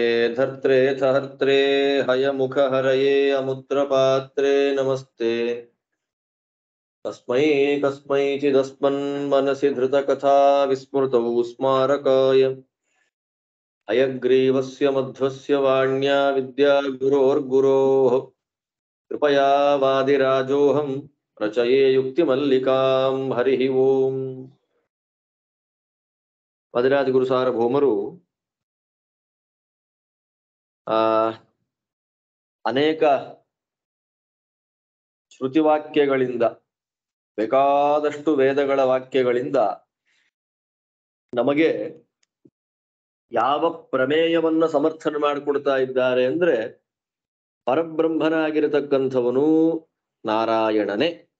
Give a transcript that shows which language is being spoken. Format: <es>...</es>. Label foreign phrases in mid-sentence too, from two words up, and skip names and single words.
<sa>धर्त्रे सहर्त्रे हयमुखहरये अमुत्रपात्रे नमस्ते तस्मै कस्मैचिदस्मन्मनसि धृतकथा विस्मृतौ स्मारकाय हयग्रीवस्य मध्वस्य वाण्या विद्यागुरोर्गुरोः कृपया वादिराजोऽहं रचये युक्तिमल्लिकां हरिः ओಂ</sa> <kn>ವಾದಿರಾಜ ಗುರು ಸಾರ್ವಭೌಮರು ಅನೇಕ ಶ್ರುತಿವಾಕ್ಯಗಳಿಂದ ಬೇಕಾದಷ್ಟು ವೇದಗಳ ವಾಕ್ಯಗಳಿಂದ ನಮಗೆ ಯಾವ ಪ್ರಮೇಯವನ್ನ ಸಮರ್ಥನೆ ಮಾಡಿಕೊಡ್ತಾ ಇದ್ದಾರೆ ಅಂದ್ರೆ ಪರಬ್ರಹ್ಮನಾಗಿರತಕ್ಕಂಥವನು ನಾರಾಯಣನೇ.</kn>